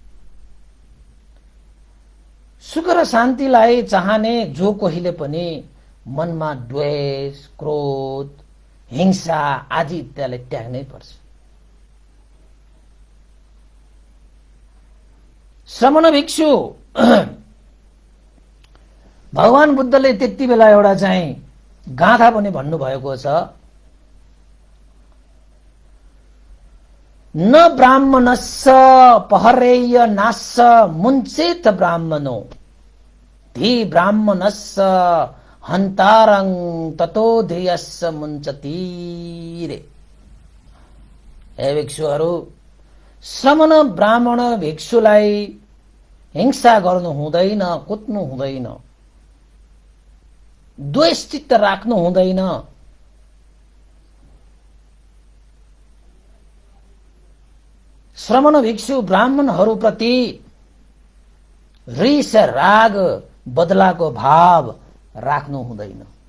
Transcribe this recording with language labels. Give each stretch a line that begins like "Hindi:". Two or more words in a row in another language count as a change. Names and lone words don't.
Nepali: सुख र शान्तिलाई चाहने जो कोहीले पनि मनमा द्वेष, क्रोध, हिंसा आदि इत्यादिलाई त्याग्नै पर्छ। श्रमण भिक्षु भगवान बुद्धले त्यति बेला एउटा चाहिँ गाथा पनि भन्नुभएको छ,
Pali: न ब्राह्मणस्स पहरेय नास्स मुञ्चेत ब्राह्मणो धी ब्राह्मणस्स हन्तारं ततो ध्येयस्स मुञ्चति रे।
Nepali: हे भिक्षुहरू, श्रमण ब्राह्मण भिक्षुलाई हिंसा गर्नु हुँदैन, कुट्नु हुँदैन, द्वेष चित्त राख्नु हुँदैन। श्रमण भिक्षु ब्राह्मणहरूप्रति रिस, राग, बदलाको भाव राख्नु हुँदैन।